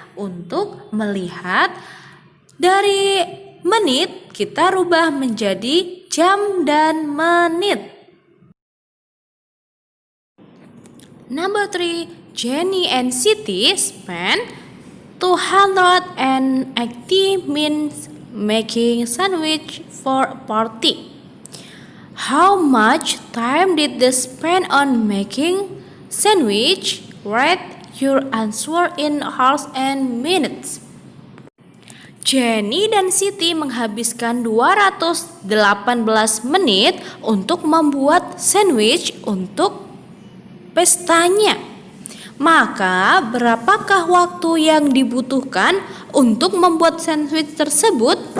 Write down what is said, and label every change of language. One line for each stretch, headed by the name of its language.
Indonesian: Untuk melihat dari menit kita rubah menjadi jam dan menit.
English: Number 3, Jenny and Siti spent 280 minutes making sandwich for a party. How much time did they spend on making sandwich? Write your answer in hours and minutes.
Indonesian: Jenny dan Siti menghabiskan 218 menit untuk membuat sandwich untuk pestanya. Maka berapakah waktu yang dibutuhkan untuk membuat sandwich tersebut?